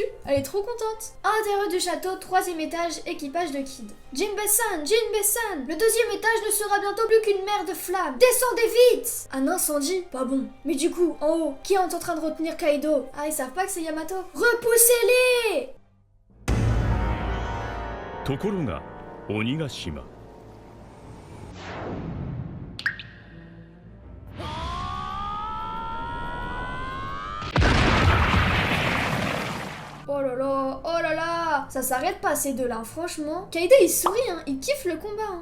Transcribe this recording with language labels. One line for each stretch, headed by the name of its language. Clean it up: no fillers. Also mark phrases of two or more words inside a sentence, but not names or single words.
French: Elle est trop contente. Intérieur du château, 3e étage, équipage de Kid. Jinbe-san, Jinbe-san, le 2e étage ne sera bientôt plus qu'une mer de flammes. Descendez vite! Un incendie? Pas bon. Mais du coup, en haut, qui est en train de retenir Kaido? Ah, ils savent pas que c'est Yamato? Repoussez-les!
Japanese: ところが鬼ヶ島
French: Oh là là, ça s'arrête pas ces deux-là, franchement. Kaido il sourit, il kiffe le combat.